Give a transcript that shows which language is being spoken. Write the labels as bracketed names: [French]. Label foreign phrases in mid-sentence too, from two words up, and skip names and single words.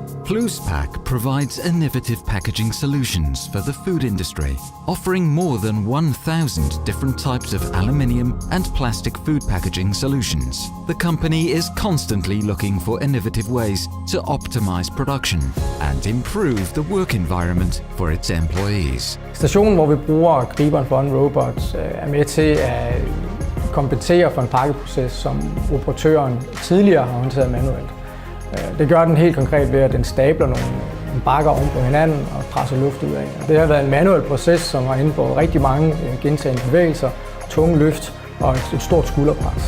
[English] Pack provides innovative packaging solutions for the food industry, offering more than 1,000 different types of aluminium and plastic food packaging solutions. The company is constantly looking for innovative ways to optimize production and improve the work environment for its employees. [Danish] Stationen, hvor vi bruger griberen for OnRobot, er med til at kompensere for en pakkeproces, som operatøren tidligere har håndteret manuelt. Det gør den helt konkret ved, at den stabler nogle bakker oven på hinanden og presser luft ud af. Det har været en manuel proces, som har indebåret rigtig mange gentagne bevægelser, tunge løft og et stort skulderpres.